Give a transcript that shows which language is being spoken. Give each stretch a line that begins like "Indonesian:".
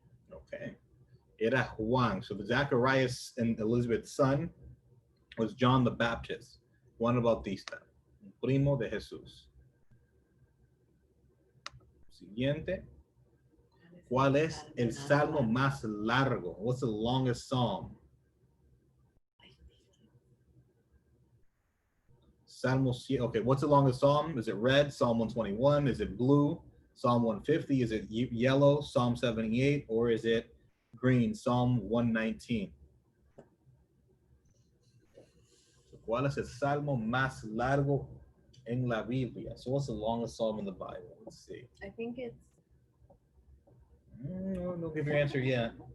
English: Okay.
Spanish: Era Juan.
English: So the Zacharias and Elizabeth's son was John the Baptist,
Spanish: Juan el Bautista, primo de Jesús. Siguiente. ¿Cuál es el salmo más largo?
English: What's the longest psalm? Salmo, okay, what's the longest psalm? Is it red, Psalm 121? Is it blue, Psalm 150? Is it yellow, Psalm 78? Or is it green, Psalm 119?
Spanish: ¿Cuál es el salmo más largo en la Biblia?
English: So what's the longest psalm in the Bible? Let's see. I think it's... No, don't give your answer yet.